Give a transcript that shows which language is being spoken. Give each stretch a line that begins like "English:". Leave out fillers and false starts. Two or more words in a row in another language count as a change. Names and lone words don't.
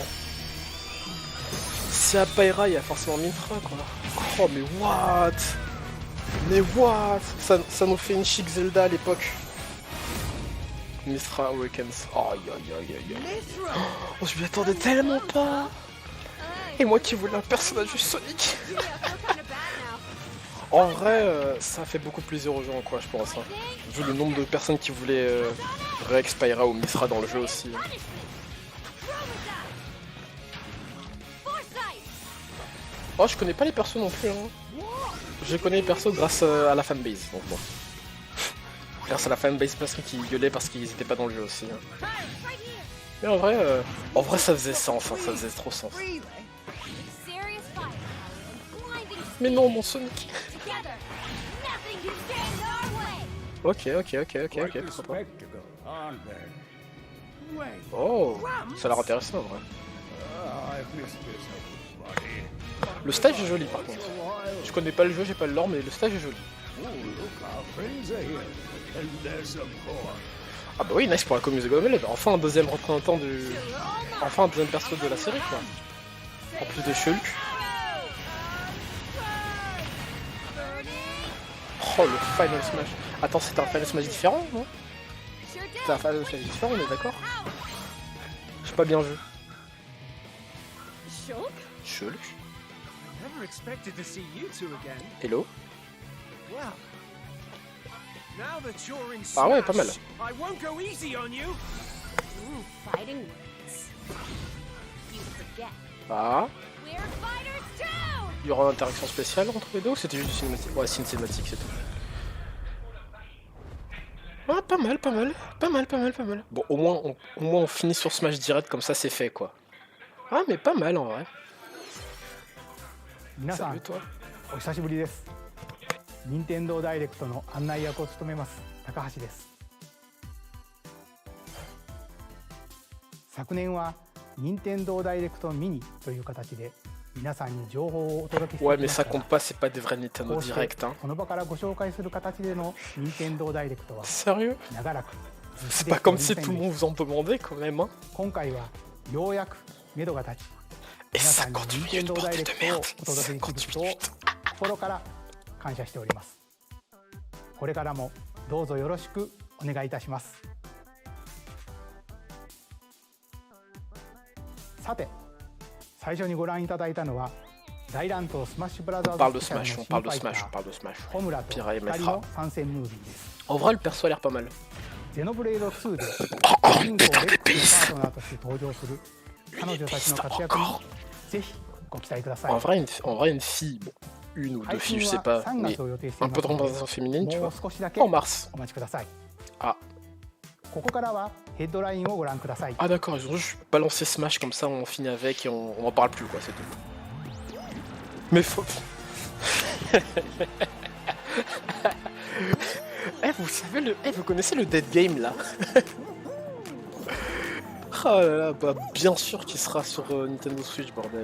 French: Si à Pyra, il y a forcément Mithra, quoi. Oh, mais what? Mais what? Ça nous fait une chic Zelda à l'époque. Mithra Awakens. Oh, aïe. Mithra! Oh, je m'y attendais tellement pas. Et moi qui voulais un personnage du Sonic.
English: Yeah, I feel kind of bad now.
French: En vrai, ça fait beaucoup plaisir aux gens, quoi, je pense. Hein. Vu le nombre de personnes qui voulaient Rex, Pyra ou Mithra dans le jeu aussi. Hein.
English: Punishment. Roll with that. Foresight.
French: Oh, je connais pas les persos non plus. Hein. Je connais les persos grâce à la fanbase. Donc bon. Grâce à la fanbase personne qui gueulait parce qu'ils étaient pas dans le jeu aussi. Hein.
English: Right here.
French: Mais en vrai, ça faisait sens. Hein, ça faisait trop sens.
English: Really? Serious fire. And blinding
French: Mais non, mon Sonic.
English: together. Nothing can stand our way.
French: Ok, pourquoi pas.
English: Spectacle, aren't they? Wait.
French: Oh, ça a l'air intéressant en vrai.
English: I've missed this, buddy.
French: Le stage est joli par contre. Je connais pas le jeu, j'ai pas le lore, mais le stage est joli.
English: Oh, look, our friends are here. And there's some more.
French: Ah bah oui, nice pour la commune de Xenoblade. Enfin un deuxième représentant du... Enfin un deuxième perso de la série quoi. En plus de Shulk. Oh le Final Smash. Attends, c'est un Final Smash différent, non?
English: Sure did.
French: C'est un Final Smash différent, on est d'accord? J'ai pas bien vu.
English: Shulk? Shulk. I never expected to see you two again. Hello. Well, now that you're in
French: Ah ouais, pas mal.
English: Smash, I won't go easy on you. Ooh, fighting words. You forget. Ah. We're fighters too!
French: Il y aura une interaction spéciale entre les deux ou c'était juste une cinématique? Ouais, c'est une cinématique, c'est tout. Ah, pas mal. Bon, au moins on finit sur Smash direct, comme ça c'est fait quoi. Ah, mais pas mal en vrai.
Japanese: 皆さん
French: Salut toi.
Japanese: お久しぶりです任天堂ダイレクトの案内役を務めます高橋です。昨年は任天堂ダイレクトミニという形で皆さんに情報をお届けして
French: Ouais,
Japanese: き
French: mais
Japanese: まし
French: ça
Japanese: た
French: compte
Japanese: が、
French: pas, c'est pas des vrais Nintendo
Japanese: こうして
French: Direct. Hein.
Japanese: この場からご紹介する形での任天堂ダイレクトは
French: Sérieux?
Japanese: 長らく
French: C'est pas comme si tout le monde vous en demandait quand même. Hein.
Japanese: 今回はようやく目処が立ち、
French: Et
Japanese: 皆さんに
French: 50
Japanese: 任天
French: minutes
Japanese: 堂
French: de
Japanese: ダイ
French: bordel
Japanese: レ
French: de
Japanese: クトを
French: merde.
Japanese: お届けできることを
French: 50 minutes.
Japanese: 心から感謝しております。これからもどうぞよろしくお願いいたします。さて、最初にご覧いただいたのは大乱闘スマッシュブラザ
French: On parle
Japanese: ーズ
French: de
Japanese: スペシャル
French: Smash,
Japanese: の
French: on
Japanese: 新
French: parle
Japanese: フ
French: de
Japanese: ァイタ
French: Smash, on
Japanese: ー
French: parle de Smash.
Japanese: ホムラと
French: Pira et
Japanese: 光
French: Metra.
Japanese: の参戦ムービーです。
French: En vrai, le perso a l'air pas mal.
Japanese: ゼノブレード2で主人公レックスのパートナーとして登場する彼女たちの活躍にぜひご期待ください。
French: En vrai, une fille, bon, une ou deux
Japanese: 配
French: filles,
Japanese: 信
French: je sais
Japanese: は
French: pas,
Japanese: 3
French: mais
Japanese: 月を予定してい
French: un
Japanese: ま
French: peu
Japanese: す
French: de
Japanese: ので、
French: représentation féminine, tu
Japanese: もう
French: vois.
Japanese: 少しだけ
French: En
Japanese: お
French: mars.
Japanese: 待ちください。
French: Ah.
Japanese: ここからはヘッドラインをご覧ください。
French: Ah d'accord, ils ont juste balancé Smash comme ça, on finit avec et on en parle plus quoi, c'est tout. Mais faut... Eh, vous savez le... Eh, vous connaissez le Dead Game là? Ah là là, bah bien sûr qu'il sera sur Nintendo Switch, bordel.